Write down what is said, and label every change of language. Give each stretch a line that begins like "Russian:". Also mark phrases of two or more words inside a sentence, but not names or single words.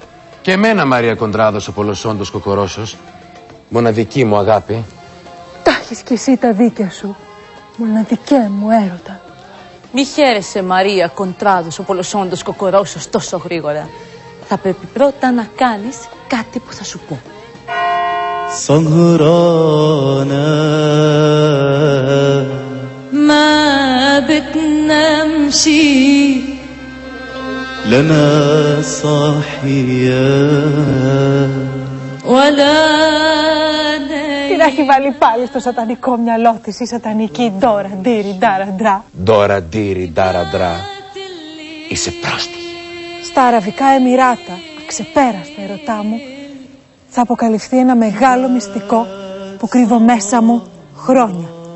Greek: Και εμένα, Μαρία Κοντράδος, ο Πολωσόντος Κοκορώσος, μοναδική μου αγάπη. Τα έχεις κι εσύ τα δίκαια σου, μοναδικέ μου έρωτα. Μη χαίρεσαι, Μαρία Κοντράδος, ο Πολωσόντος Κοκορώσος, τόσο γρήγορα. Θα πρέπει πρώτα να κάνεις κάτι που θα σου πω.
Arabic: سهرانة ما بتنامشي لنا صاحية ولا
Greek: Την έχει βάλει πάλι στο σατανικό μυαλό της η σατανική Ντόρα Ντίρι Ντάρα Ντρά. Ντόρα Ντίρι Ντάρα Ντρά. Είσαι πρόστιχη. Στα Αραβικά Εμιράτα, αξεπέραστα ερωτά μου, θα αποκαλυφθεί ένα μεγάλο μυστικό που κρύβω μέσα μου χρόνια.